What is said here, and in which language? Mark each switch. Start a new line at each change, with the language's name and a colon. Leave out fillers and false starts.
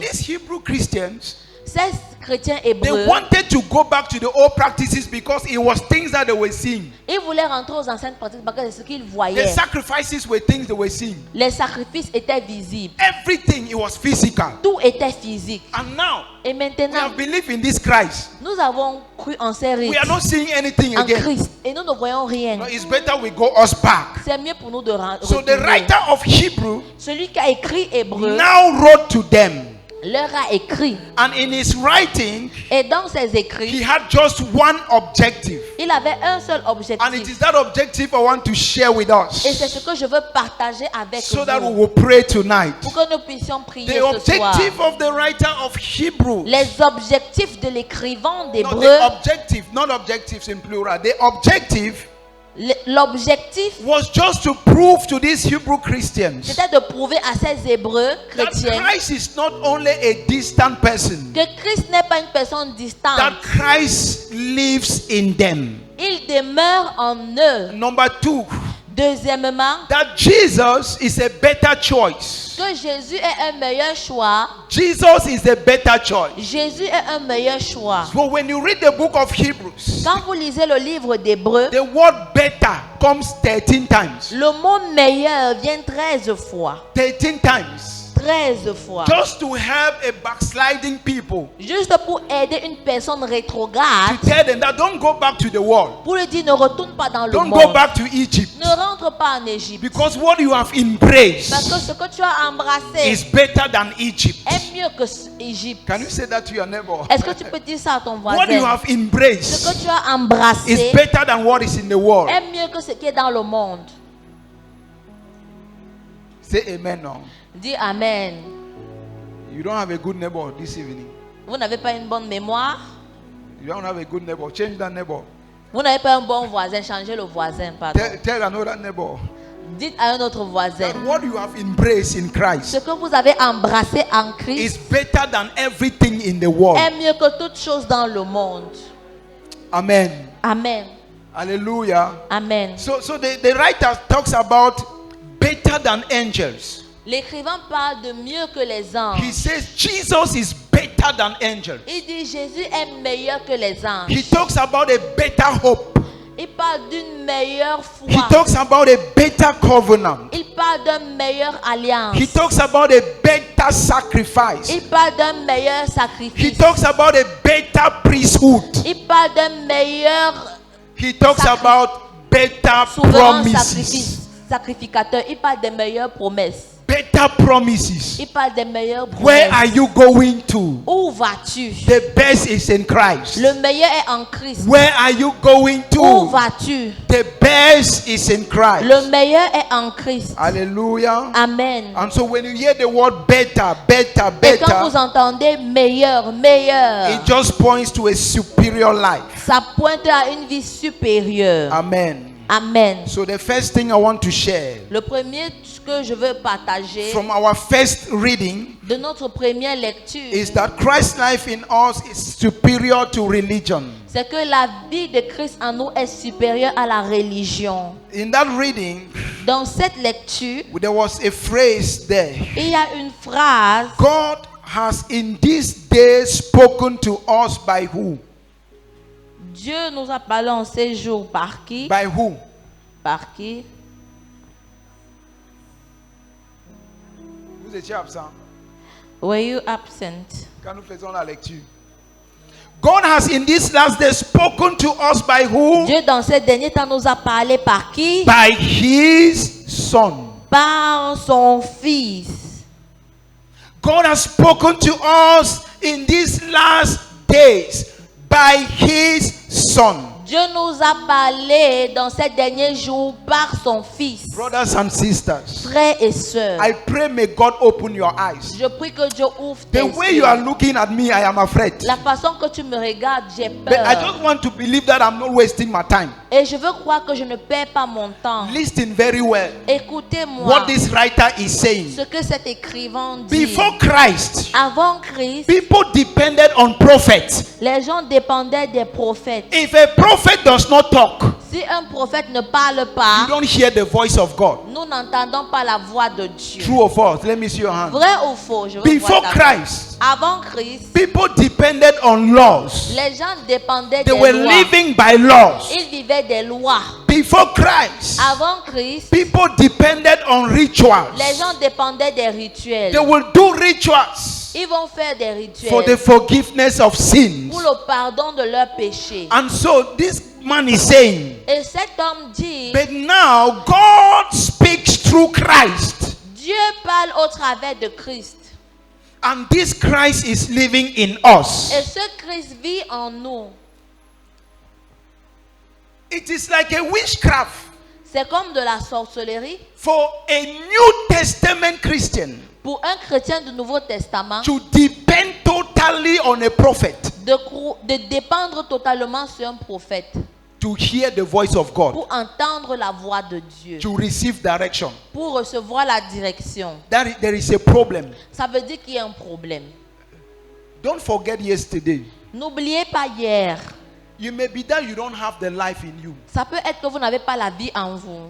English: these Hebrew Christians,
French: Ces chrétiens
English: they
French: hébreux,
English: wanted to go back to the old practices because it was things that they were seeing.
French: ils voulaient rentrer aux anciennes pratiques parce que c'est ce qu'ils
English: The
French: voyaient.
English: sacrifices were things they were seeing.
French: Les sacrifices étaient visibles.
English: Everything, it was physical.
French: Tout était physique.
English: And now,
French: Et
English: we
French: maintenant,
English: have believed in this Christ.
French: nous avons cru en ces rites,
English: We are not seeing anything
French: en
English: again.
French: Christ. Et nous ne voyons rien.
English: No, it's better we go us back.
French: C'est mieux pour nous de
English: So the
French: retourner.
English: writer of Hebrew
French: Celui qui a écrit Hébreu
English: now wrote to them.
French: leur a écrit.
English: And in his writing,
French: Et dans ses
English: he
French: écrits,
English: had just one objective.
French: il avait un seul
English: And it
French: objectif.
English: is that objective I want to share with
French: Et c'est
English: us
French: ce que je veux partager avec
English: so that we
French: vous.
English: will pray tonight.
French: Pour que nous puissions prier
English: The
French: ce soir.
English: objective of the writer of Hebrew.
French: Les objectifs de l'écrivain
English: No,
French: d'Hébreu.
English: the objective, not objectives in plural. The objective
French: L'objectif,
English: was just to prove to these Hebrew Christians
French: c'était de prouver à ces Hébreux
English: that
French: chrétiens
English: Christ is not only a distant person,
French: que Christ n'est pas une personne distante.
English: that Christ lives in them.
French: Il demeure en eux.
English: Number two,
French: Deuxièmement,
English: that Jesus is a better choice.
French: que Jésus est un meilleur choix.
English: Jesus is a better choice.
French: Jésus est un meilleur choix.
English: So when you read the book of Hebrews,
French: Quand vous lisez le livre d'Hébreux,
English: the word better comes 13 times.
French: le mot meilleur vient 13 fois.
English: 13 times.
French: 13 fois.
English: Just to help a backsliding people.
French: Juste pour aider une personne rétrograde,
English: To tell them that don't go back to the world.
French: pour lui dire ne retourne pas dans le
English: Don't go
French: monde.
English: back to Egypt.
French: Ne rentre pas en Égypte.
English: Because what you have
French: Parce que
English: embraced
French: ce que tu as embrassé
English: is better than Egypt.
French: est mieux que Égypte.
English: Can you say that to your neighbor?
French: Est-ce que tu peux dire ça à ton
English: What you
French: voisin?
English: have
French: Ce
English: embraced
French: que tu as embrassé
English: is better than what is in the world.
French: est mieux que ce qui est dans le monde.
English: Say amen now.
French: Dis Amen.
English: You don't have a good neighbor this evening.
French: Vous n'avez pas une bonne mémoire?
English: You don't have a good neighbor. Change that neighbor.
French: Vous n'avez pas un bon voisin? Changez le voisin, pardon.
English: Tell another neighbor
French: Dites à un autre voisin.
English: that what you have embraced in Christ
French: Ce que vous avez embrassé en Christ
English: is better than everything in the world.
French: est mieux que toute chose dans le monde.
English: Amen.
French: Amen.
English: Hallelujah.
French: Amen.
English: So the writer talks about better than angels.
French: L'écrivain parle de mieux que les anges.
English: He says Jesus is better than angels.
French: Il dit Jésus est meilleur que les anges.
English: He talks about a better hope.
French: Il parle d'une meilleure
English: He
French: foi.
English: talks about a better covenant.
French: Il parle d'une meilleure alliance.
English: He talks about a better sacrifice.
French: Il parle d'un meilleur
English: He
French: sacrifice.
English: talks about a better priesthood.
French: Il parle d'un meilleur
English: He talks about better
French: souverain
English: promises.
French: sacrificateur. Il parle des meilleures promesses.
English: Better promises.
French: Il parle des meilleures
English: Where
French: promesses.
English: are you going to?
French: Où vas-tu?
English: The best is in Christ.
French: Le meilleur est en Christ.
English: Where are you going
French: Où
English: to?
French: vas-tu?
English: The best is in Christ.
French: Le meilleur est en Christ.
English: Hallelujah.
French: Amen.
English: And so when you hear the word better, better,
French: Et quand vous
English: better,
French: entendez meilleur, meilleur,
English: it just points to a superior life.
French: ça pointe à une vie supérieure.
English: Amen.
French: Amen.
English: So the first thing I want to share
French: Le premier que je veux partager
English: from our first reading
French: de notre première lecture,
English: is that Christ's life in us is superior to religion.
French: c'est que la vie de Christ en nous est supérieure à la religion.
English: In that reading,
French: Dans cette lecture,
English: there was a phrase there.
French: il y a une phrase.
English: God has in these days spoken to us by who?
French: Dieu nous a parlé en ces jours par qui?
English: By who?
French: Par qui? Vous étiez absent.
English: Were you absent?
French: Quand nous faisons la lecture.
English: God has in these last days spoken to us by who?
French: Dieu dans ces derniers temps nous a parlé par qui?
English: By His Son.
French: Par son Fils.
English: God has spoken to us in these last days by His Son.
French: Dieu nous a parlé dans ces derniers jours par son Fils.
English: Brothers and sisters,
French: Frères et sœurs,
English: I pray may God open your eyes.
French: je prie que Dieu ouvre tes
English: The way
French: yeux.
English: you are looking at me, I am afraid.
French: La façon que tu me regardes, j'ai
English: But I
French: peur.
English: just want to believe that I'm not wasting my time.
French: Et je veux croire que je ne perds pas mon temps.
English: Listen very well.
French: Écoutez-moi
English: What this writer is saying.
French: ce que cet écrivain dit.
English: Before Christ,
French: Avant Christ,
English: people depended on prophets.
French: les gens dépendaient des prophètes.
English: If a prophet does not talk,
French: Si un prophète ne parle
English: you
French: pas,
English: don't hear the voice of God.
French: nous n'entendons pas la voix de Dieu.
English: True or false? Let me see your hand.
French: Vrai ou faux? Je veux
English: Before
French: voir ta main.
English: Christ,
French: Avant Christ,
English: people depended on laws.
French: les gens dépendaient
English: They
French: des
English: were
French: lois.
English: living by laws.
French: Ils vivaient des lois.
English: Before Christ,
French: Avant Christ,
English: people depended on rituals.
French: les gens dépendaient des rituels.
English: They will do rituals
French: Ils vont faire des
English: for the
French: rituels
English: forgiveness of sins.
French: pour le pardon de leurs péchés.
English: And so this man is saying,
French: Et cet homme dit,
English: but now God speaks through Christ.
French: Dieu parle au travers de Christ.
English: And this Christ is living in us.
French: Et ce Christ vit en nous.
English: It is like a witchcraft
French: C'est comme de la sorcellerie
English: for a New Testament Christian
French: pour un chrétien du Nouveau Testament
English: to depend totally on a prophet
French: de dépendre totalement sur un prophète
English: to hear the voice of God,
French: pour entendre la voix de Dieu,
English: to receive direction.
French: pour recevoir la direction.
English: There is a problem.
French: Ça veut dire qu'il y a un problème.
English: Don't forget yesterday.
French: N'oubliez pas hier,
English: You may be that you don't have the life in you.
French: Ça peut être que vous n'avez pas la vie en vous.